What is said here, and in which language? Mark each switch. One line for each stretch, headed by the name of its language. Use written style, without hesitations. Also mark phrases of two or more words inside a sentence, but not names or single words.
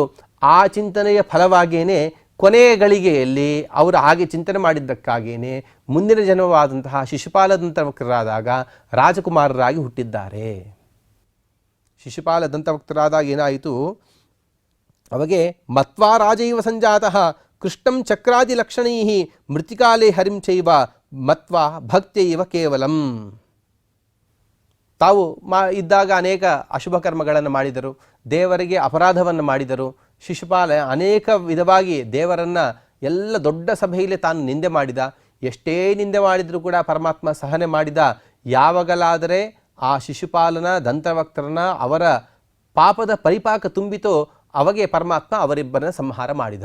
Kannada: ಆ ಚಿಂತನೆಯ ಫಲವಾಗಿಯೇ ಕೊನೆಯ ಗಳಿಗೆಯಲ್ಲಿ ಅವರು ಹಾಗೆ ಚಿಂತನೆ ಮಾಡಿದ್ದಕ್ಕಾಗಿಯೇ ಮುಂದಿನ ಜನ್ಮವಾದಂತಹ ಶಿಶುಪಾಲ ದಂತವಕ್ತರಾದಾಗ ರಾಜಕುಮಾರರಾಗಿ ಹುಟ್ಟಿದ್ದಾರೆ. ಶಿಶುಪಾಲ ದಂತವಕ್ತರಾದಾಗ ಏನಾಯಿತು, ಅವಾಗೆ
Sanskrit: ಮತ್ವಾ ರಾಜೈವ ಸಂಜಾತಃ ಕೃಷ್ಣಂ ಚಕ್ರಾದಿ ಲಕ್ಷಣೈ ಮೃತಿಕಾಲೇ ಹರಿಂ ಚೈವ ಮತ್ವಾ ಭಕ್ತಿಯೈವ ಕೇವಲಂ.
Kannada: ತಾವು ಇದ್ದಾಗ ಅನೇಕ ಅಶುಭ ಕರ್ಮಗಳನ್ನು ಮಾಡಿದರು, ದೇವರಿಗೆ ಅಪರಾಧವನ್ನು ಮಾಡಿದರು. ಶಿಶುಪಾಲ ಅನೇಕ ವಿಧವಾಗಿ ದೇವರನ್ನು ಎಲ್ಲ ದೊಡ್ಡ ಸಭೆಯಲ್ಲಿ ತಾನು ನಿಂದೆ ಮಾಡಿದ. ಎಷ್ಟೇ ನಿಂದೆ ಮಾಡಿದರೂ ಕೂಡ ಪರಮಾತ್ಮ ಸಹನೆ ಮಾಡಿದ. ಯಾವಾಗಲಾದರೆ ಆ ಶಿಶುಪಾಲನ ದಂತವಕ್ತರನ ಅವರ ಪಾಪದ ಪರಿಪಾಕ ತುಂಬಿತೋ ಅವಾಗೆ ಪರಮಾತ್ಮ ಅವರಿಬ್ಬರನ್ನ ಸಂಹಾರ ಮಾಡಿದ.